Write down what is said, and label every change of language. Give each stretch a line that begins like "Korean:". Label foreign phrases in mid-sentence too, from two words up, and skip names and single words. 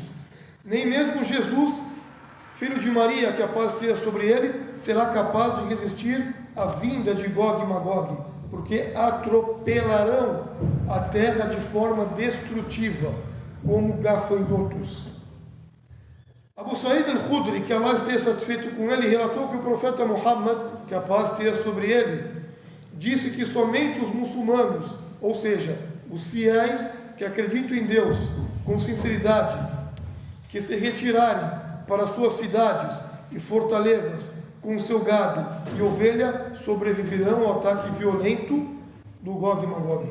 Portuguese: Nem mesmo Jesus, filho de Maria, que a paz esteja sobre ele, será capaz de resistir à vinda de Gog e Magog, porque atropelarão a terra de forma destrutiva, como gafanhotos. Abu Sa'id al-Khudri, que Allah esteja satisfeito com ele, relatou que o profeta Muhammad, que a paz esteja sobre ele, disse que somente os muçulmanos, ou seja, os fiéis que acreditam em Deus com sinceridade, que se retirarem para suas cidades e fortalezas com seu gado e ovelha, sobreviverão ao ataque violento do Gog e Magog.